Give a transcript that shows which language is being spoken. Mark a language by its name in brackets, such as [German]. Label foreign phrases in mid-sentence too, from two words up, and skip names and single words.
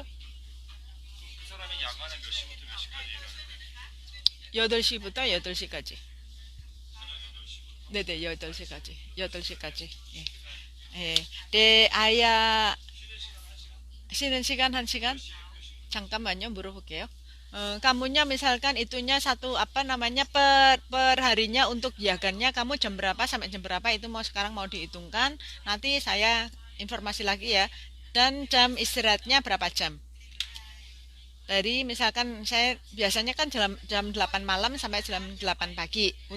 [Korean] 그 사람이 야간에 몇 시부터 몇 시까지 일하는데 8시부터 8시까지. 저녁 8시부터 네네, 8시까지. 8시까지. 예. 예. 네, 아야, 쉬는 시간 1시간? 잠깐만요, 물어볼게요. [Indonesian] Kamunya misalkan itunya apa namanya per harinya untuk yagannya kamu jam berapa sampai jam berapa itu sekarang mau dihitungkan. Nanti saya informasi lagi ya. Dan jam istirahatnya berapa jam? Dari misalkan saya biasanya kan jam 8 malam sampai jam 8 pagi.